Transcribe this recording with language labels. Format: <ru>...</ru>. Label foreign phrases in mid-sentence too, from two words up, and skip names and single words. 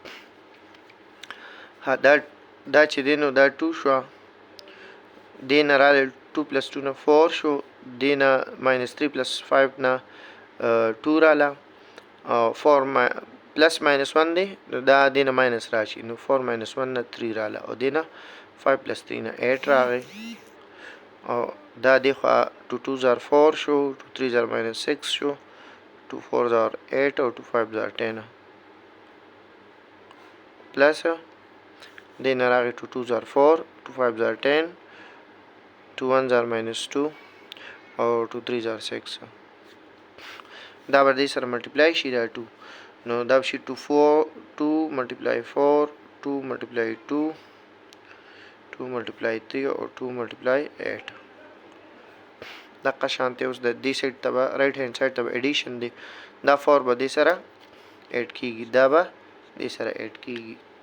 <ps>ها دا چې دی نو دا 2 شوه دې نه راغلی 2 پلس 2 نه 4 شو دې نه ماینس 3 پلس 5 نه 2 راله او 4 پلس ماینس 1 دی نو دا دې نه ماینس راشي نو 4 ماینس 1 نه 3 راله او دې نه 5 پلس 3 نه 8 راغی او دا دې خوا 2</ps> <en>2s are 4</en> <ps>شو 2</ps> <en>3s are minus 6</en> <ps>شو 2</ps> <en>4s are 8</en> <ps>او 2</ps> <en>5s are 10</en> <ps>پلس دې نه راغی 2</ps> <en>2s are 4 2 5s are 10 2 1s are minus</en> <ps>2 او 2</ps> <en>3s are 6</en> <ps>دا به دې سره ملټیپلای شي دا 2 نو دا به شي 2 ملټیپلای 4 2 ملټیپلای 2 2 ملټیپلای 3 او 2 ملټیپلای 8 دغه شانتې اوس د دې سایډ ته به</ps> <en>right hand side</en> <ps>ته به ایډیشن دی دا 4 به دې سره ایډ کېږي دا به دې سره ایډ کېږي</ps>